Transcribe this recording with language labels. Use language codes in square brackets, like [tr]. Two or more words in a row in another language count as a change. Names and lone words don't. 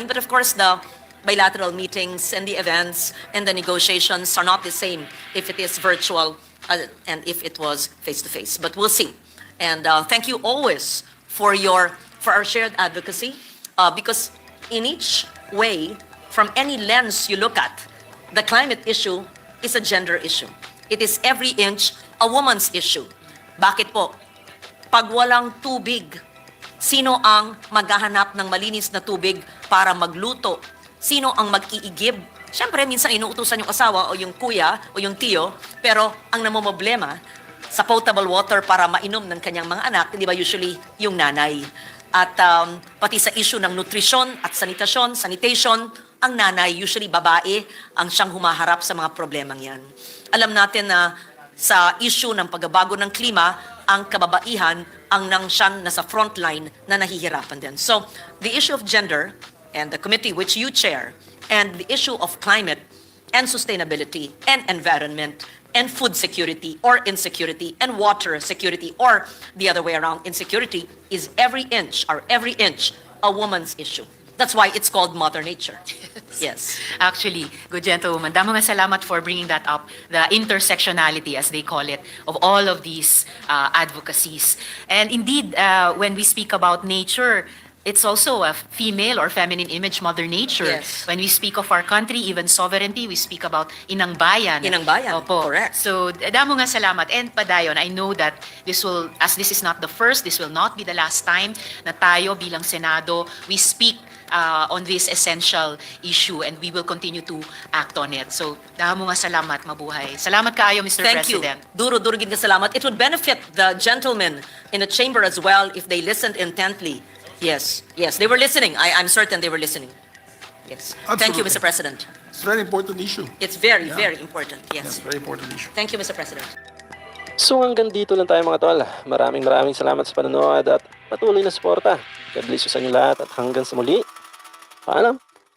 [en] But of course, the bilateral meetings and the events and the negotiations are not the same if it is virtual and if it was face-to-face. But we'll see. And thank you always for our shared advocacy, because in each way, from any lens you look at, the climate issue is a gender issue. It is every inch a woman's issue. [tl] Bakit po? Pag walang tubig, sino ang maghahanap ng malinis na tubig para magluto? Sino ang mag-iigib? Siyempre, minsan inuutusan yung asawa o yung kuya o yung tiyo, pero ang namomblema sa [en] potable water [tl] para mainom ng kanyang mga anak, di ba usually yung nanay. At pati sa issue ng nutrisyon at sanitation, ang nanay, usually babae, ang siyang humaharap sa mga problemang yan. Alam natin na sa issue ng pagbabago ng klima, ang kababaihan ang siyang nasa frontline na nahihirapan din. [en] So, the issue of gender and the committee which you chair, and the issue of climate and sustainability and environment and food security or insecurity and water security or the other way around, insecurity is every inch a woman's issue. That's why it's called Mother Nature. Yes. Actually, good gentlewoman, [hil] damo nga salamat [en] for bringing that up, the intersectionality, as they call it, of all of these advocacies. And indeed, when we speak about nature, it's also a female or feminine image, Mother Nature. Yes. When we speak of our country, even sovereignty, we speak about [tl] inang bayan. Inang bayan, correct. [hil] So, damo nga salamat. [en] And padayon, I know that this will, as this is not the first, this will not be the last time [tl] na tayo bilang Senado, [en] we speak on this essential issue and we will continue to act on it. So, [hil] damo nga salamat, mabuhay. [ceb] Salamat kaayo, [en] Mr. Thank President. you. [hil] Duro gid nga salamat. [en] It would benefit the gentlemen in the chamber as well if they listened intently. Yes, they were listening. I'm certain they were listening. Yes. Thank you, Absolutely. Mr. President. It's a very important issue. It's very, very important. Yes. Yes, very important issue. Thank you, Mr. President. [tl] So hanggang dito lang tayo mga tol. Maraming salamat sa panonood at patuloy na suporta. [en] God bless you [tl] sa inyo lahat at hanggang sa muli. Paalam!